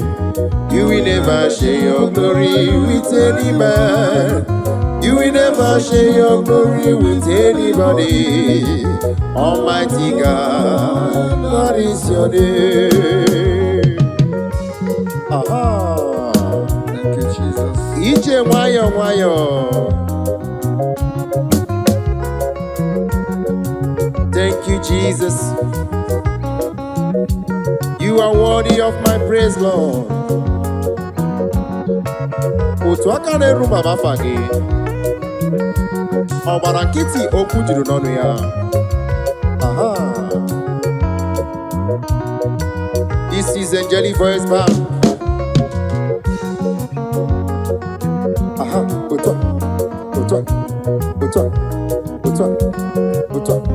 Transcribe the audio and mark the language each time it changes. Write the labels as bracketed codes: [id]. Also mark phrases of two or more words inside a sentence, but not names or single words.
[en] You will never share your glory with any man. You will never share your glory with anybody. Almighty God, that is your name. Aha. Thank you, Jesus. [ig] Ije wayo wayo. [en] Thank you, Jesus. You are worthy of my praise, Lord. [ig] Otu aka na-eru mama afa gị. Ọgbara nkịtị okwu juru n'ọnụ ya. Aha. [en] This is Angelic Voice Band. Aha. [ig] Otu a.